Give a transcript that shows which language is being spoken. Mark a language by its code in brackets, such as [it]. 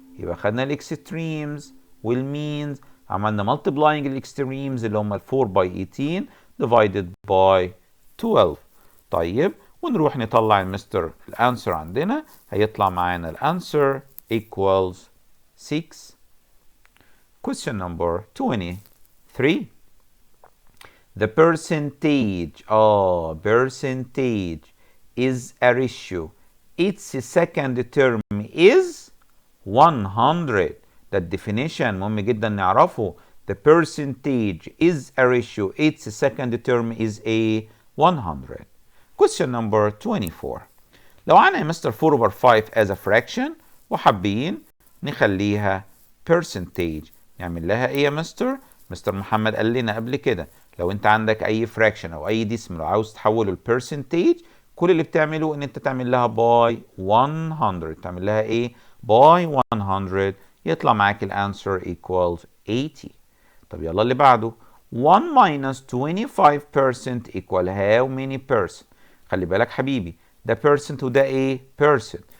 [ar] يبقى خدنا الاكستريمز والمينز، عملنا multiplying الاكستريمز اللي هم ال 4 by 18 divided by 12. طيب ونروح نطلع المستر الانسر عندنا، هيطلع معانا الانسر equals 6. [en] Question number 23. The percentage percentage is a ratio. Its second term is 100. [ar] ده definition مهم جدا نعرفه. [en] The percentage is a ratio. Its second term is a 100. Question number 24. [ar] لو عنا مستر 4 over 5 as a fraction وحابين نخليها percentage، نعمل لها ايه يا مستر؟ مستر محمد قال لنا قبل كده لو انت عندك اي fraction او اي decimal وعاوز تحوله لpercentage، كل اللي بتعمله ان انت تعمل لها باي 100. تعمل لها ايه؟ باي 100. يطلع معاك الانسر equals 80. طب يلا اللي بعده. [en] 1 minus 25% equal how many percent؟ [ar] خلي بالك حبيبي ده percent وده ايه؟ percent.